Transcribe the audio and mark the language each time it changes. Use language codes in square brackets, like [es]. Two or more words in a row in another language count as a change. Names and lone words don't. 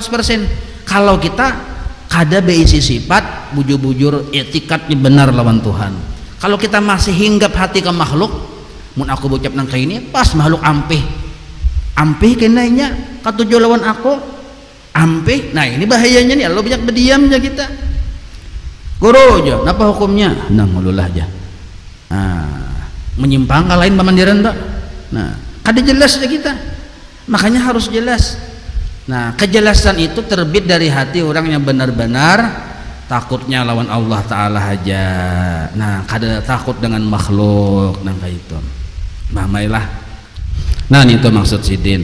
[bjn] Kalau kita kada beisi sifat bujur-bujur etikatnya benar lawan Tuhan, kalau kita masih hinggap hati ke makhluk, mun aku ucap nang kayak ini pas makhluk ampih kenanya katuju lawan aku ampih. [id] Nah ini bahayanya nih, lalu banyak berdiam aja kita. [bjn] Guru aja, apa hukumnya? Nah, ngululah aja. Menyimpang lain pemandiran tak? Nah, kada jelas aja kita. Makanya harus jelas. [id] Nah, kejelasan itu terbit dari hati orang yang benar-benar takutnya lawan Allah Ta'ala aja. [bjn] Nah, kada takut dengan makhluk. Nah, kayak itu. Mamailah. Nah, itu maksud sidin.